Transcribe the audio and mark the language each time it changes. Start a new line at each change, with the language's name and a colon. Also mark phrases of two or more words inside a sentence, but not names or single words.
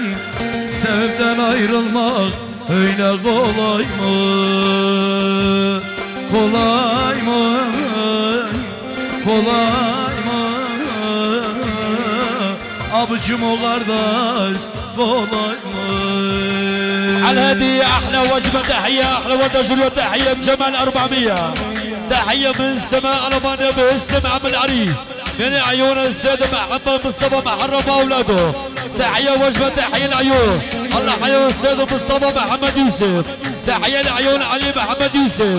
Turkish: Sevden ayrılmak öyle kolay mı? kolay mı? Kolay mı? Abicim o kardeş kolay mı?
Arabic: على هذه احلى وجبه تحيه احلى وجبه جوليو تحيه بجمال 400 تحيه من سماء المانيا باسم عم العريس من عيون السيد محمد مصطفى محرم واولاده تحيه وجبه تحيه العيون الله حيو السيد مصطفى محمد يوسف تحيه العيون علي محمد يوسف